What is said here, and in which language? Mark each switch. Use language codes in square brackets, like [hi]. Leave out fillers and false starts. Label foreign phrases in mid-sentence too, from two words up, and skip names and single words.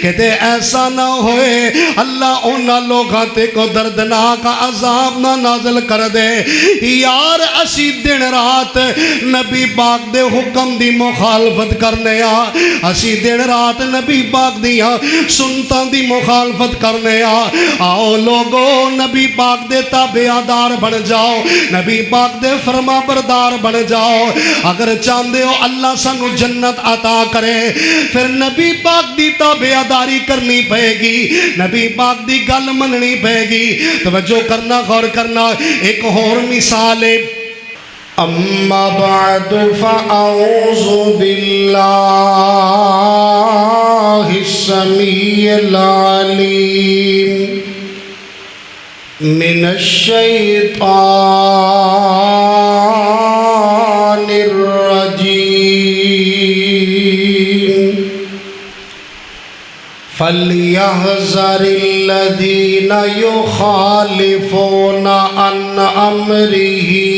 [pa] کہتے ایسا نہ ہوئے اللہ انہاں لوگاں تے کو دردناک عذاب نہ نازل کر دے۔ یار اسی دن رات نبی پاک دے حکم دی مخالفت کرنے اسی دن رات نبی پاک دیاں سنتاں دی مخالفت کرنے آؤ لوگو نبی پاک دے تابعدار بن جاؤ، نبی پاک دے فرما بردار بن جاؤ۔ اگر چاہندے ہو اللہ سانو جنت عطا کرے پھر نبی پاک دی تابعداری کرنی پہے گی، نبی پاک دی گل مننی پہے گی۔ توجہ کرنا، غور کرنا۔ [ur] ایک اور مثال ہے، [ar] اما بعد فاعوذ باللہ السمیع العلیم من الشیطان الرجیم فَلْيَحْذَرِ الَّذِينَ يُخَالِفُونَ عَنْ أَمْرِهِ